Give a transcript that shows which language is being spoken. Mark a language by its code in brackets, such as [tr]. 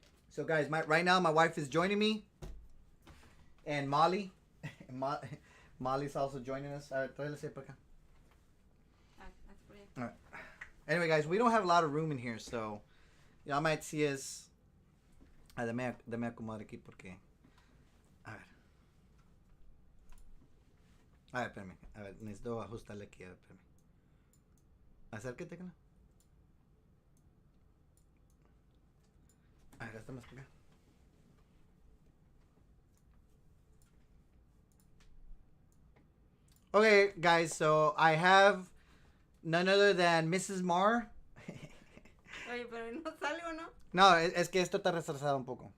[en] So guys, right now my wife is joining me, and Molly, Molly's also joining us. All right. Anyway, guys, we don't have a lot of room in here, so I might see us. [es] Dame acomodar aquí porque. A ver. A ver, espérame. A ver, necesito ajustarle aquí. A ver, espérame. Acércate, Carla. A ver, hasta más para acá. [en] Okay, guys, so I have none other than Mrs. Mar. [es] Oye, pero no sale o no. No, es que esto está retrasado un poco.